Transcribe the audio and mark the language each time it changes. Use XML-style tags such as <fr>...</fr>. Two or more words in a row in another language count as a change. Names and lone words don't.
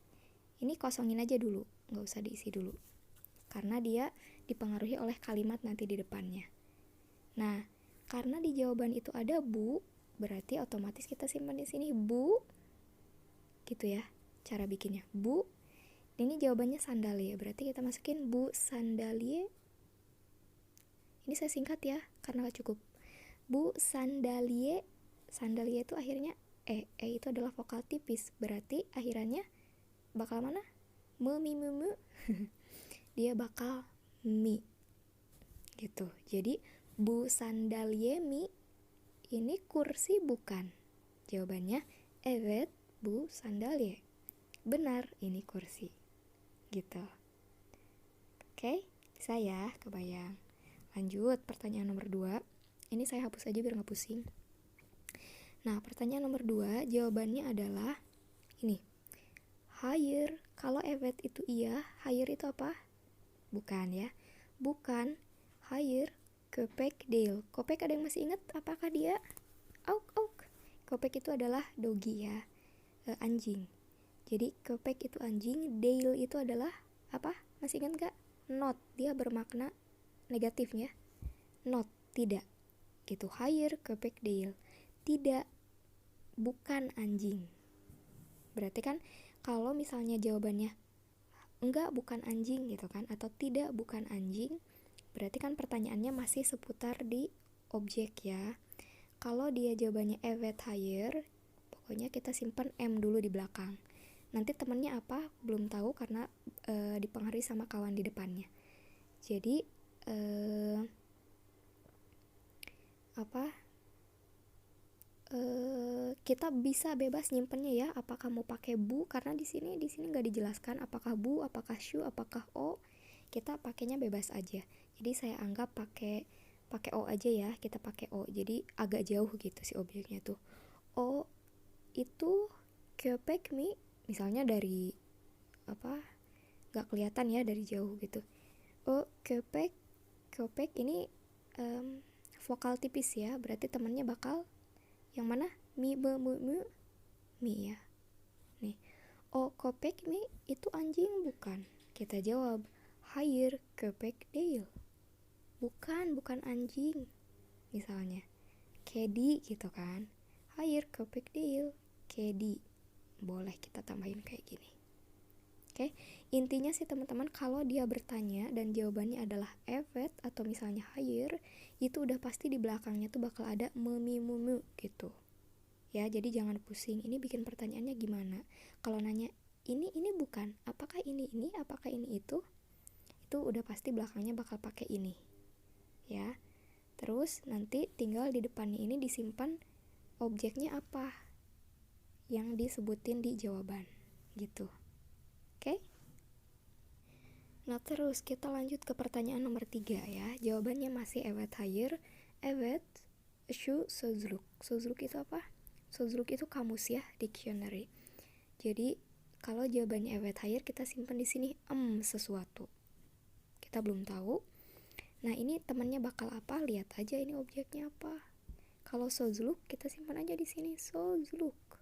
<id>Ini kosongin aja dulu, nggak usah diisi dulu, karena dia dipengaruhi oleh kalimat nanti di depannya. Nah, karena di jawaban itu ada bu, berarti otomatis kita simpan di sini bu, gitu ya. Cara bikinnya bu. Ini jawabannya sandalye, berarti kita masukin</id> <tr>bu sandalye.</tr> <id>Ini saya singkat ya, karena gak cukup.</id> <tr>Bu sandalye.</tr> <id>Sandalye itu akhirnya itu adalah vokal tipis, berarti akhirannya bakal mana? Mi. Dia bakal mi gitu. Jadi</id> <tr>bu sandalye mi,</tr> <id>ini kursi bukan? Jawabannya</id> <tr>evet bu sandalye.</tr> <id>Benar, ini kursi gitu. Oke, bisa ya, kebayang. Lanjut, pertanyaan nomor 2. Ini saya hapus aja biar gak pusing. Nah, pertanyaan nomor 2, jawabannya adalah ini.</id> <tr>Hayır.</tr> <id>Kalau evet itu iya, hayır itu apa? Bukan ya. Bukan.</id> <tr>Hayır. Köpek değil.</tr> <id>Köpek ada yang masih ingat apakah dia? Auk. Köpek itu adalah doggy ya. Anjing. Jadi köpek itu anjing, değil itu adalah apa? Masih ingat gak? Not. Dia bermakna negatifnya. Not, tidak. Gitu.</id> <tr>Hayır köpek değil.</tr> <id>Tidak. Bukan anjing. Berarti kan kalau misalnya jawabannya enggak, bukan anjing gitu kan, atau tidak, bukan anjing, berarti kan pertanyaannya masih seputar di objek ya. Kalau dia jawabannya</id> <tr>evet hayır,</tr> <id>pokoknya kita simpan M dulu di belakang. Nanti temennya apa belum tahu karena dipengaruhi sama kawan di depannya. Jadi kita bisa bebas nyimpennya ya, apakah mau pakai bu, karena di sini nggak dijelaskan apakah bu, apakah shu, apakah o. Kita pakainya bebas aja. Jadi saya anggap pakai o aja ya, kita pakai o. Jadi agak jauh gitu si objeknya tuh. O itu</id> <tr>köpek mi,</tr> <id>misalnya dari nggak kelihatan ya dari jauh gitu.</id> <tr>O köpek</tr> <id>ini vokal tipis ya, berarti temannya bakal yang mana? Mi, be, mu, mi ya. Nih,</id> <tr>o köpek mi</tr> <id>itu anjing bukan? Kita jawab,</id> <tr>hayır köpek değil.</tr> <id>Bukan anjing. Misalnya, kedi gitu kan.</id> <tr>Hayır köpek değil, kedi.</tr> <id>Boleh kita tambahin kayak gini. Oke, intinya sih teman-teman, kalau dia bertanya dan jawabannya adalah evet atau misalnya hayır, itu udah pasti di belakangnya tuh bakal ada memimumu gitu. Ya, jadi jangan pusing. Ini bikin pertanyaannya gimana? Kalau nanya ini bukan, apakah ini, apakah ini itu udah pasti belakangnya bakal pakai ini. Ya. Terus nanti tinggal di depannya ini disimpan objeknya apa yang disebutin di jawaban gitu. Oke? Nah, terus kita lanjut ke pertanyaan nomor 3 ya. Jawabannya masih</id> <tr>evet hayır. Evet şu sözlük.</tr> <id>Sözlük itu apa? Sözlük itu kamus ya, dictionary. Jadi kalau jawabannya</id> <tr>evet hayır,</tr> <id>kita simpan di sini sesuatu. Kita belum tahu. Nah, ini temannya bakal apa? Lihat aja ini objeknya apa. Kalau sözlük, kita simpan aja di sini sözlük.</id>